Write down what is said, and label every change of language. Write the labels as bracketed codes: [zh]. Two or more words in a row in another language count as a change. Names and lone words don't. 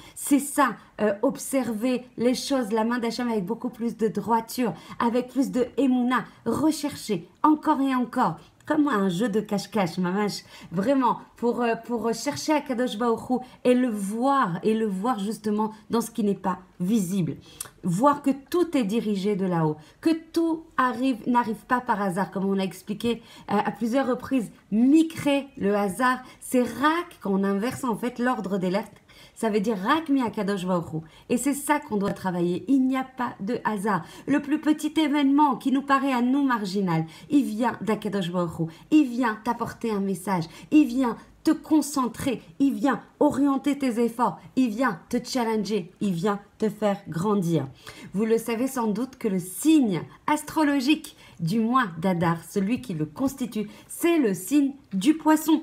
[fr] C'est ça, observer les choses, la main d'Hachem avec beaucoup plus de droiture, avec plus de émouna, rechercher encore et encore comme un jeu de cache-cache, mamash, vraiment, pour chercher Akadosh Baruch Hu et le voir justement dans ce qui n'est pas visible. Voir que tout est dirigé de là-haut, que tout n'arrive pas par hasard, comme on a expliqué à plusieurs reprises. Mikre, le hasard, c'est rak, quand on inverse en fait l'ordre des lettres, ça veut dire [he] רק מהקדוש ברוך הוא. [fr] Et c'est ça qu'on doit travailler. Il n'y a pas de hasard. Le plus petit événement qui nous paraît à nous marginal, il vient d'Akadosh Baruch Hu. Il vient t'apporter un message. Il vient te concentrer. Il vient orienter tes efforts. Il vient te challenger. Il vient te faire grandir. Vous le savez sans doute que le signe astrologique du mois d'Adar, celui qui le constitue, c'est le signe du poisson.